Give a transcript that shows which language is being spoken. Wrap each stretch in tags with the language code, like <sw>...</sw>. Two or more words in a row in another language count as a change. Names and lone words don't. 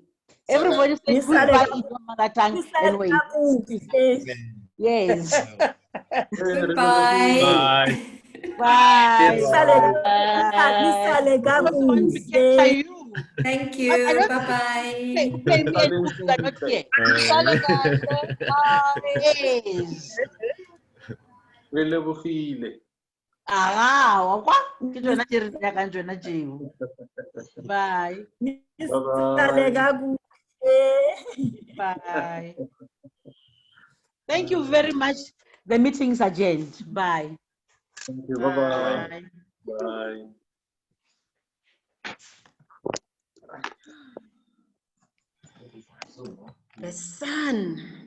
<en>Everybody say goodbye in your mother tongue and wait. Yes. Goodbye. Bye. Bye. Thank you. Bye-bye. Tell me and you are not here. Relevofile. Ah, wakwa?</en> <nso>Ke tsona tse re nyakang tsona tseo.</nso> <en>Bye. Bye. Thank you very much. The meeting is adjourned. Bye. Thank you. Bye-bye. Bye. The sun.</en>